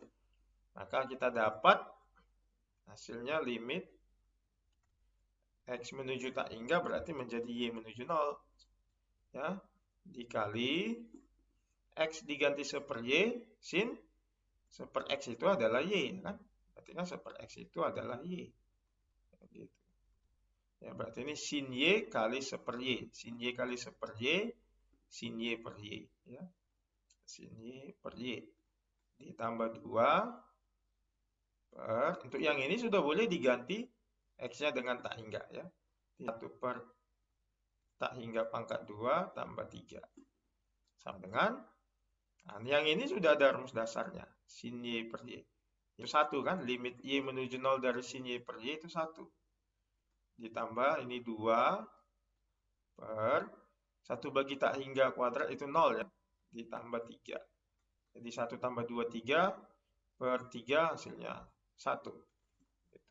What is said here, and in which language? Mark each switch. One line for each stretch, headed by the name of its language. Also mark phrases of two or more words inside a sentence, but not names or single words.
Indonesian: Maka kita dapat hasilnya limit X menuju tak hingga berarti menjadi Y menuju 0 ya, dikali X diganti 1 per Y sin 1 per X itu adalah Y kan, berarti kan 1 per X itu adalah Y gitu. Ya, berarti ini sin Y kali 1 per Y, sin Y kali 1 per Y, sin Y per Y ya, sin Y per Y ditambah 2 per, untuk yang ini sudah boleh diganti X-nya dengan tak hingga ya, 1 per tak hingga pangkat 2 tambah 3 sama dengan, nah, yang ini sudah ada rumus dasarnya, sin Y per Y itu 1 kan, limit Y menuju 0 dari sin Y per Y itu 1 ditambah ini 2 per 1 bagi tak hingga kuadrat itu 0 ya, ditambah 3, jadi 1 tambah 2 3 per 3 hasilnya 1 gitu.